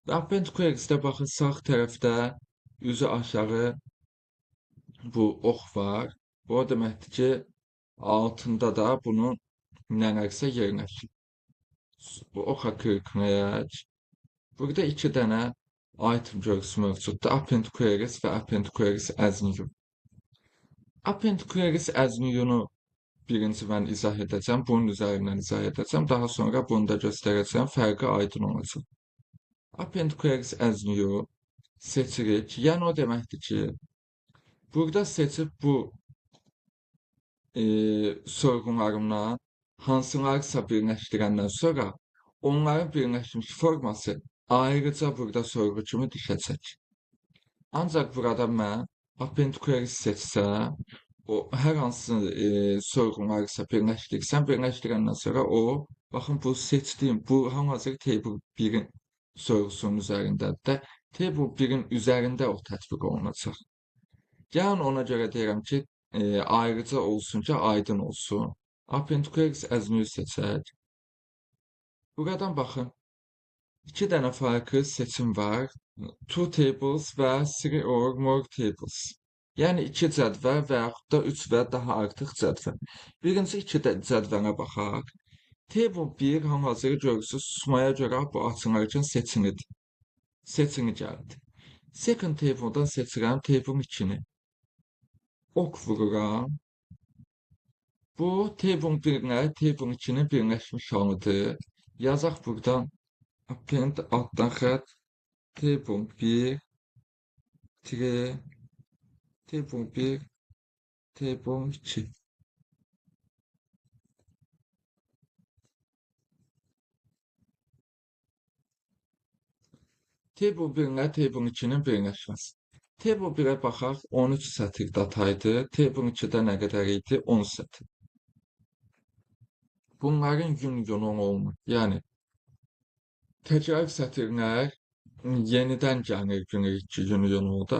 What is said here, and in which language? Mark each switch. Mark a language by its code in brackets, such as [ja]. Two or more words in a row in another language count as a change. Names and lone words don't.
[en] Append queries'te [az] baxın sağ tərəfdə üzü aşağı bu ox var. Bu o deməkdir ki, altında da bunun nələrsə yerləşir. Bu oxa klikləyirik. Burada iki dənə item görüntüsü mövcuddur. [en] Append queries [az] və [en] append queries as new. Append queries as new'nu [az] birinci mən izah edəcəm. Bunun üzərindən izah edəcəm. Daha sonra bunu da göstərəcəm. Fərqi aydın olacaq. [en] Append queries as new [az] seçirik. Yəni o deməkdir ki, burada seçib bu sorğularımdan hansılarsa birləşdirəndən sonra onların birləşmiş forması ayrıca burada sorğu kimi düşəcək. Ancaq burada mən [en] append queries [az] seçsəm, o hər hansı sorğularsa birləşdirsəm, birləşdirəndən sonra o, baxın bu seçdiyim, bu hal-hazırda table 1-in sorğusunun üzərindədir də, table 1-in üzərində o tətbiq olunacaq. Yəni ona görə deyirəm ki, ayrıca olsun ki, aydın olsun. [en] Append queries as new [az] seçək. Buradan baxın, iki dənə farklı seçim var. [en] Two tables və three or more tables. [az] Yəni iki cədvəl və yaxud da üç və daha artıq cədvəl. Birinci iki cədvələ baxaq. Table 1 hal-hazırda görürsüz, susmaya görə bu açılarkən seçinidir. Seçini gəldi. [en] Second table'dan [az] seçirəm table 2-ni. Ok vururam. Bu table 1-lə table 2-nin birləşmiş halıdır. Yazaq buradan append altdan xətt table 1 tire table 1 table 2. Table 1 ilə table 2-nin birləşməsi. Table 1-ə baxaq, 13 sətir dataydı. Table 2-də nə qədər idi? 10 sətir. Bunların union olmur. Yəni təkrar sətirlər yenidən gəlir günlük 2 unionda.